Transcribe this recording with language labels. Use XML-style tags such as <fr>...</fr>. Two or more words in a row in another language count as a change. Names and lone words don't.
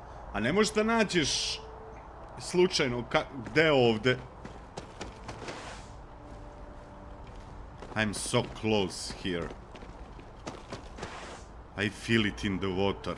<sr>A ne možeš da nađeš slučajno gde je ovde.</sr> <en>I'm so close here. I feel it in the water.</en>